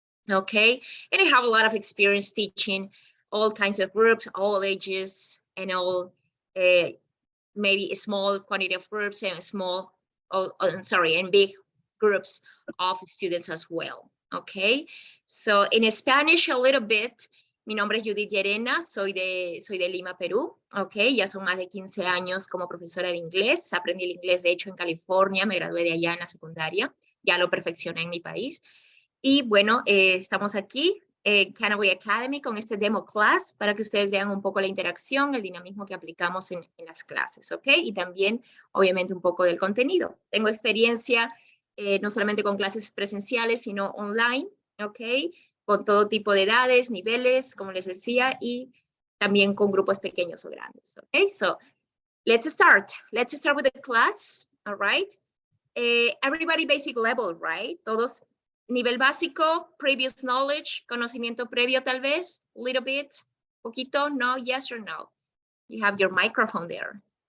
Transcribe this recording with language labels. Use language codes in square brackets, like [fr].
[en] Okay, and I have a lot of experience teaching all kinds of groups, all ages, and all maybe a small quantity of groups and and big groups of students as well. Okay, so in Spanish a little bit. [es] Mi nombre es Judith Llenara, soy de Lima, Perú. Okay, ya son más de 15 años como profesora de inglés. Aprendí el inglés, de hecho, en California. Me gradué de allá en la secundaria. Ya lo perfeccioné en mi país. Y bueno, estamos aquí en Canaway Academy con este demo class para que ustedes vean un poco la interacción, el dinamismo que aplicamos en las clases, ¿ok? Y también, obviamente, un poco del contenido. Tengo experiencia no solamente con clases presenciales, sino online, ¿ok? Con todo tipo de edades, niveles, como les decía, y también con grupos pequeños o grandes, ¿ok? [en] So, let's start. Let's start with the class, all right? Everybody basic level, right? [es] Todos nivel básico, [en] previous knowledge, [es] conocimiento previo tal vez, [en] little bit, [es] poquito, no, [en] yes or no? You have your microphone there.